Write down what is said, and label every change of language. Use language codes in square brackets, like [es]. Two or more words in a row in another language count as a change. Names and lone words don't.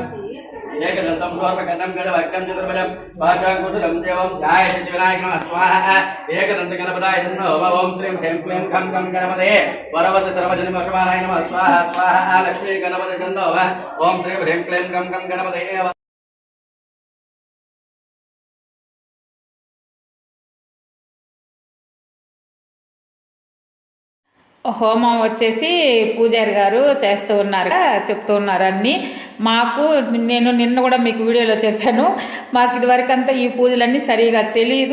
[sa] एकदन्तं शोर्पकर्णं गजभक्तं चतुर्भुजं पाशाङ्कुशं देवं ध्यायेति विनायक नमः स्वाहा एकदन्त गणपताय नमः ओम श्री ह्रीं क्लीं गं गं गणपते वरवरद सर्वजनवशमानाय नमः स्वाहा स्वाहा लक्ष्मी गणपते नमः ओम श्री ह्रीं क्लीं गं गं गणपते [te] హోమం వచ్చేసి పూజారి గారు చేస్తూ ఉన్నారు, చెప్తూ ఉన్నారు అన్నీ. మాకు నేను నిన్న కూడా మీకు వీడియోలో చెప్పాను, మాకు ఇదివరకు అంతా ఈ పూజలన్నీ సరిగా తెలియదు.